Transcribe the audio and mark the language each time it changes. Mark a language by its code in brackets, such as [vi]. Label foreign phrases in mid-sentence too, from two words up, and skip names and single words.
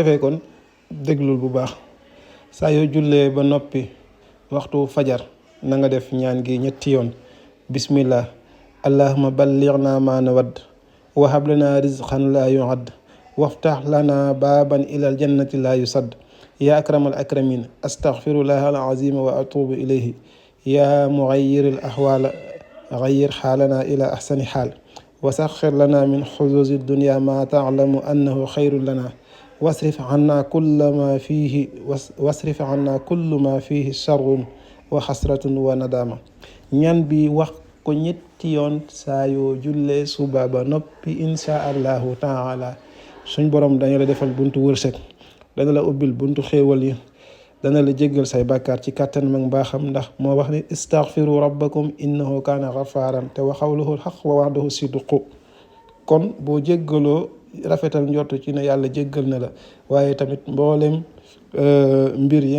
[wo] defee kon déglul bu baax saa yoo jullee ba noppi waxtu fajar na nga def ñaan gi ñetti yoon [ar] بسم الله اللهم بلغنا ما نوينا وهب لنا رزقا لا يعد وافتح لنا بابا إلى الجنة لا يسد يا أكرم الأكرمين أستغفر الله العظيم وأتوب إليه يا مغير الأحوال غير حالنا إلى أحسن حال وسخر لنا من حظوظ الدنيا ما تعلم أنه خير لنا واصرف عنا كل ما فيه شر وحسرة وندامة [wo] ñaan bi wax ko ñetti yoon saa yoo jullee suba ba noppi [ar] إن شاء الله تعالى [wo] suñ borom dañu la defal buntu wërsëg dana la ubbil buntu xéewal yi dana la jéggal say bàkkaar ci kàttan mag mbaaxam ndax moo wax ni [ar] استغفروا ربكم إنه كان غفارا [wo] te [ar] وقوله الحق ووعده صدق [wo] kon boo jéggaloo rafetal njort ci ne yàlla jéggal na la waaye tamit mboolem mbir yi